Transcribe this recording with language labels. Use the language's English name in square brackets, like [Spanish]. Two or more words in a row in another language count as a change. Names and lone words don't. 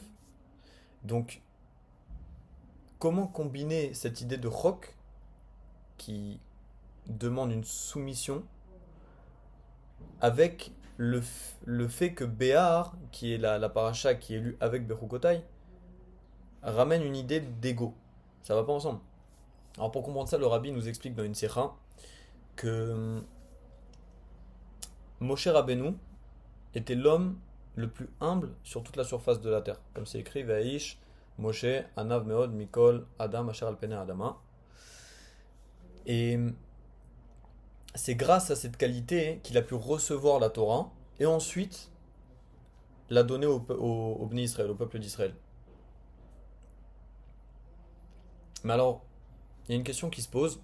[French] Donc, comment combiner cette idée de Chok, qui demande une soumission, avec le fait que Behar, qui est la paracha qui est lue avec Bechukotai, ramène une idée d'ego. Ça va pas ensemble. Alors pour comprendre ça, le rabbi nous explique dans une sikha que Moshe Rabbeinu était l'homme le plus humble sur toute la surface de la terre. Comme c'est écrit, [Hebrew] ואיש, משה, ענו מאד, מכל, אדם, אשר על פני אדמה. [French] Et c'est grâce à cette qualité qu'il a pu recevoir la Torah et ensuite la donner au Bnei Israël, au peuple d'Israël. Mais alors, il y a une question qui se pose.